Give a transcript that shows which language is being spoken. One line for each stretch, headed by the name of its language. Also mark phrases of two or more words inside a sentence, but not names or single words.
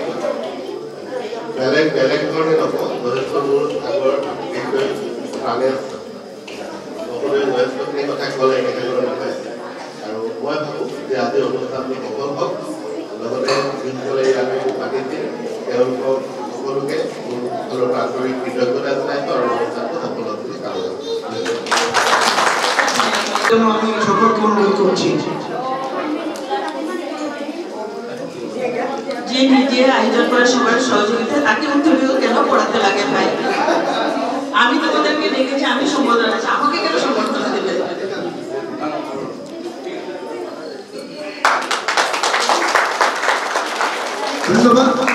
Assamese: বেলেগ বেলেগ ধৰণে নকওঁ, যথেষ্ট মোৰ আগৰ বিষয়ে প্ৰাণে সকলোৱে যথেষ্টখিনি কথা ক'লে তেখেতৰ বিষয়ে। আৰু মই ভাবোঁ যে আজিৰ অনুষ্ঠানটো সফল হওক, লগতে যিসকলে ইয়াত পাতিছিল তেওঁলোকক সকলোকে মোৰ ফালৰ পৰা আন্তৰিক কৃতজ্ঞতা জনাইছোঁ আৰু অনুষ্ঠানটো সফল হওক বুলি কামনা কৰিছোঁ।
Bangla: আমি সকলকে অনুরোধ করছি যে নিজে আয়োজন করে সবার সহযোগিতা, তাকে উত্তরীয় কেন পড়াতে লাগে ভাই? আমি তোমাদেরকে দেখেছি, আমি সম্বোধন আছে, আমাকে কেন সম্বোধনা দেবে? ধন্যবাদ।